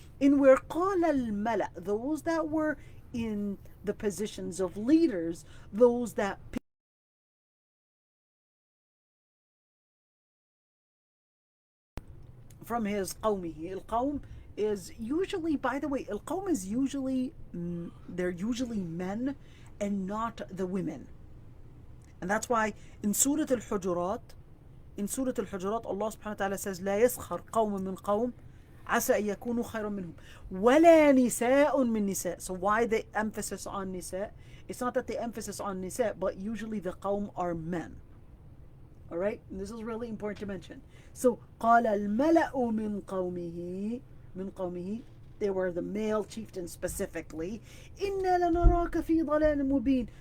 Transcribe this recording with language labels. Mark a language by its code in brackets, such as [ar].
[en] In where قال الملأ, those that were in the positions of leaders, those that from his qawmihi. Al-qawm is usually, by the way, al-qawm is usually, they're usually men and not the women. And that's why in Surah Al-Hujurat, Allah subhanahu wa ta'ala says, [ar] لا يسخر قوم من قوم عسى أن يكونوا خيرا منهم ولا نساء من نساء. [en] So why the emphasis on nisa? It's not that the emphasis on nisa, but usually the qawm are men. All right, and this is really important to mention. So [ar] قال الملأ من قومه [en] They were the male chieftains specifically. [ar] إِنَّا لَنَرَاكَ فِي ضَلَالٍ مُبِينٍ.